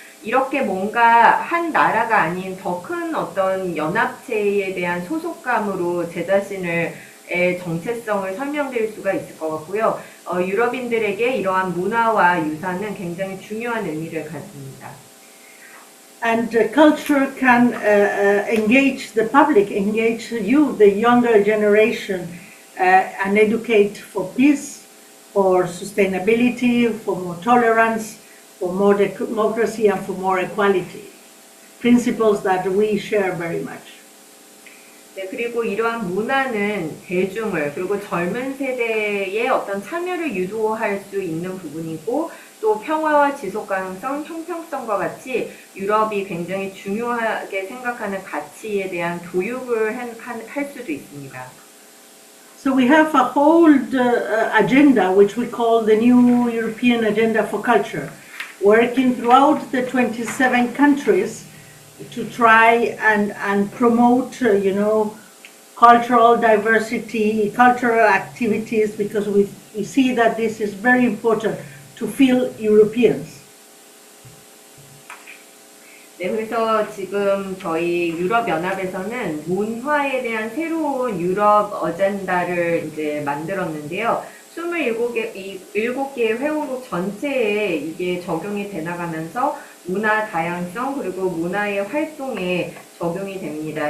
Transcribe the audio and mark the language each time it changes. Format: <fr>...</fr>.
<ko>이렇게 뭔가 한 나라가 아닌 더 큰 어떤 연합체에 대한 소속감으로 제 자신의 정체성을 설명드릴 수가 있을 것 같고요. 유럽인들에게 이러한 문화와 유산은 굉장히 중요한 의미를 갖습니다.</ko> <en>And culture can engage the public, engage you, the younger generation, and educate for peace, for sustainability, for more tolerance, for more democracy, and for more equality. Principles that we share very much.</en> <ko>네, 그리고 이러한 문화는 대중을, 그리고 젊은 세대의 어떤 참여를 유도할 수 있는 부분이고, 또 평화와 지속 가능성, 형평성과 같이 유럽이 굉장히 중요하게 생각하는 가치에 대한 교육을 할 수도 있습니다.</ko> <en>So we have a whole agenda, which we call the New European Agenda for Culture, working throughout the 27 countries to try and promote, cultural diversity, cultural activities, because we see that this is very important to feel Europeans.</en> <ko>네, 그래서 지금 저희 유럽연합에서는 문화에 대한 새로운 유럽 어젠다를 이제 만들었는데요. 27개의 회원국 전체에 이게 적용이 돼 나가면서 문화 다양성 그리고 문화의 활동에 적용이 됩니다.</ko>